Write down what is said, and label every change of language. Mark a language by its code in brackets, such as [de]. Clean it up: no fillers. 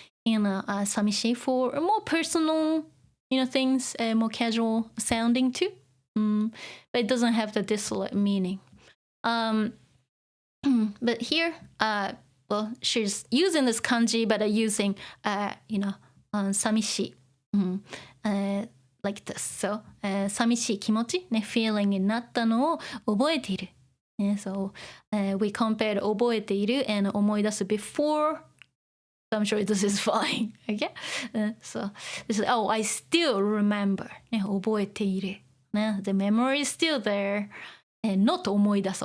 [en] And 寂しい for more personal, things, more casual sounding too. But it doesn't have the desolate meaning. But here, well, she's using this kanji, but using, 寂しい, like this. [ja] So, 寂しい気持ち、feeling になったのを覚えている. [en] So, we compared 覚えている and 思い出す before. So I'm sure this is fine. Okay? So, this is, oh, I still remember. [ja] 覚えている. [en] The memory is still there. And not 思い出す.